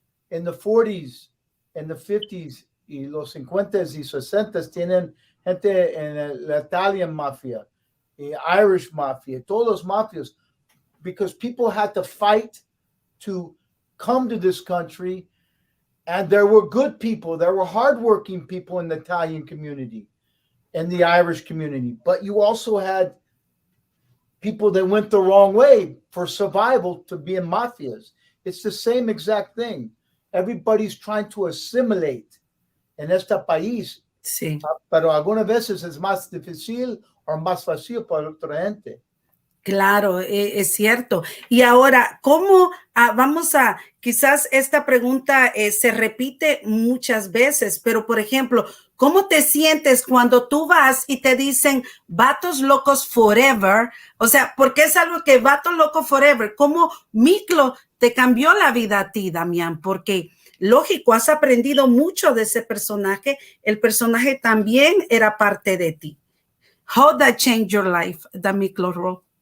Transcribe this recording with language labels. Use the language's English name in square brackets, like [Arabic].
[English] In the 40s, in the 50s, [Spanish] y los 50s y 60s tienen gente en la [English] Italian mafia, the Irish mafia, [Spanish] todos los mafias, [English] because people had to fight to come to this country, and there were good people, there were hardworking people in the Italian community, and the Irish community, but you also had people that went the wrong way for survival to be in mafias. It's the same exact thing. Everybody's trying to assimilate [Spanish] en este país, Sí. Pero algunas veces es más difícil o más fácil para otra gente. Claro, es cierto. Y ahora, ¿cómo quizás esta pregunta se repite muchas veces, pero por ejemplo, ¿cómo te sientes cuando tú vas y te dicen vatos locos forever? O sea, porque es algo que vatos locos forever. ¿Cómo Miklo te cambió la vida a ti, Damián? Porque lógico, has aprendido mucho de ese personaje. El personaje también era parte de ti. [English] How that changed your life, the Miklo role?